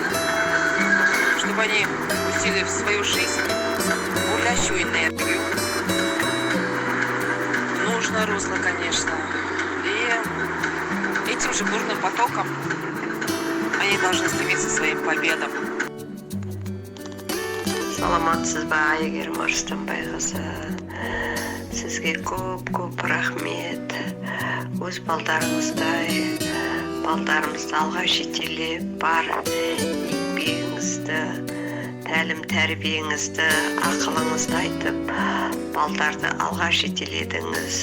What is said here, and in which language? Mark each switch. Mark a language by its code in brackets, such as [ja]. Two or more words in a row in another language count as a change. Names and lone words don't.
[ru] Чтобы они пустили в свою жизнь бурлящую энергию. Нужное русло, конечно. И этим же бурным потоком они должны стремиться к своим победам. [kk] Саламатсызба, Әйгерім Арыстанбайқызы. Сізге көп рахмет. Өз балдарыңыздай, балдарымызды алға жетелеп, бар еңбегіңізді, тәлім-тәрбиеңізді, ақылыңызды айтып, балдарды алға жетеледіңіз.